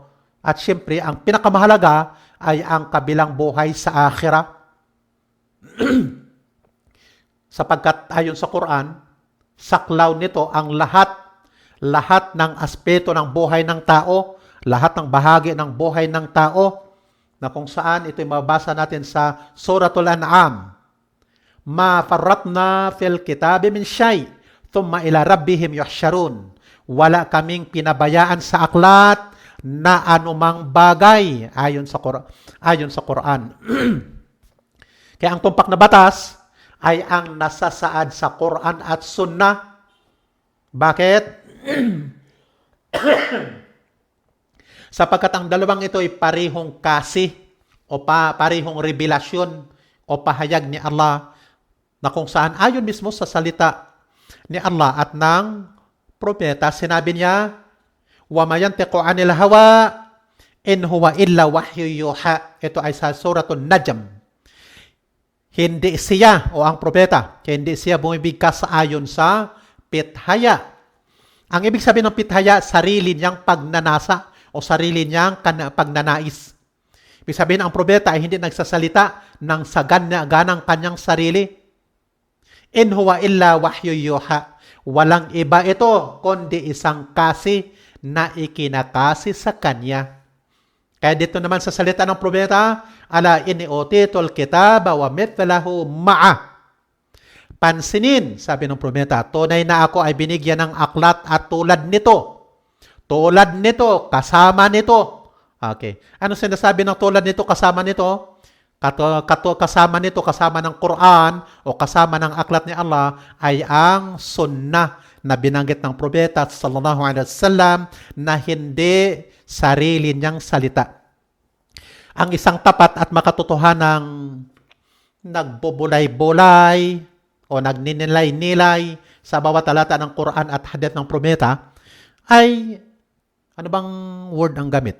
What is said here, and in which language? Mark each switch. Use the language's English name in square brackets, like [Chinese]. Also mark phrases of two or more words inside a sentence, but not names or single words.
[Filipino] At siyempre, ang pinakamahalaga ay ang kabilang buhay sa akhirah. Sapagkat ayon sa Quran, saklaw nito ang lahat ng aspeto ng buhay ng tao, lahat ng bahagi ng buhay ng tao, na kung saan ito'y mabasa natin sa Suratul An'am. [Arabic] ما فرطنا في الكتاب من شيء، ثم إلى ربهم يحشرون. [Filipino] Wala kaming pinabayaan sa aklat na anumang bagay ayon sa Quran. Kaya ang tumpak na batas ay ang nasasaad sa Quran at Sunnah. Bakit? Sapagkat ang dalawang ito ay parihong kasi o parihong revelasyon o pahayag ni Allah, na kung saan ayon mismo sa salita ni Allah at ng propeta, sinabi niya, [Arabic] وما ينطق عن الهوى إن هو إلا وحي يوحى. [Filipino] Ito ay sa Suratul Najm. Hindi siya o ang propeta, hindi siya bumibigkas ayon sa pithaya. Ang ibig sabihin ng pithaya, sarili niyang pagnanasa o sarili niyang pagnanais. Ibig sabihin, ang propeta ay hindi nagsasalita ng ganang kanyang sarili. [Arabic] إن هو إلا وحي يوحى. [Filipino] Walang iba ito, kundi isang kasi na ikinakasi sa kanya. Kaya dito naman sa salita ng propeta, [Arabic] ألا إني أوتيت الكتاب ومثله معه. [Filipino] Pansinin, sabi ng propeta, tunay na ako ay binigyan ng aklat at tulad nito. Tulad nito, kasama nito. Okay. Ano sinasabi ng tulad nito, kasama nito? Kasama nito, kasama ng Quran o kasama ng aklat ni Allah ay ang sunnah na binanggit ng propeta [Arabic] صلى الله عليه وسلم [Filipino] na hindi sarili niyang salita. Ang isang tapat at makatotohanang nagbubulay-bulay o nagninilay-nilay sa bawat talata ng Quran at hadith ng propeta ay ano bang word ang gamit?